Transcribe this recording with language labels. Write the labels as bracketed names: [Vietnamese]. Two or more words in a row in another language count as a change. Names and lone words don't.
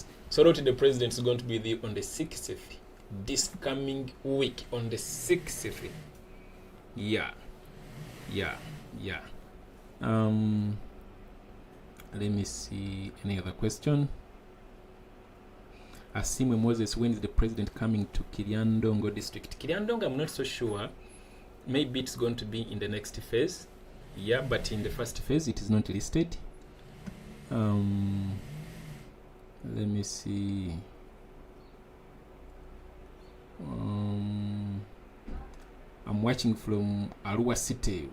[English] Soroti, the president, is going to be there on the 6th. This coming week on the 6th. Yeah. Let me see any other question. Asimwe Moses, when is the president coming to Kiryandongo district? Kiryandongo, I'm not so sure. Maybe it's going to be in the next phase. Yeah, but in the first phase, it is not listed. Let me see. I'm watching from Arua City.